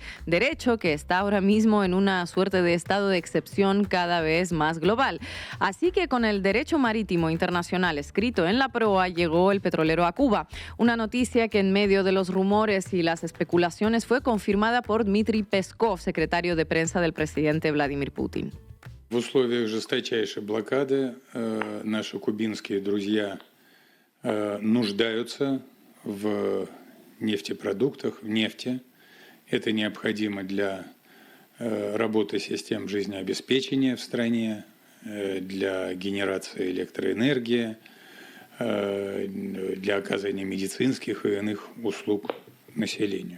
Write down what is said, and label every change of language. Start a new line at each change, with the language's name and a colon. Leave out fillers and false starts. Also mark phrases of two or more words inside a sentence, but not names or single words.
Spanish: Derecho que está ahora mismo en una suerte de estado de excepción cada vez más global. Así que con el derecho marítimo internacional escrito en la proa llegó el petrolero a Cuba. Una noticia que en medio de los rumores y las especulaciones fue confirmada por Dmitry Peskov, secretario de prensa del presidente Vladimir Putin.
Russian: В условиях жесточайшей блокады наши кубинские друзья нуждаются в нефтепродуктах, в нефти. Это необходимо для работы систем жизнеобеспечения в стране, для генерации электроэнергии, для оказания медицинских и иных услуг населению.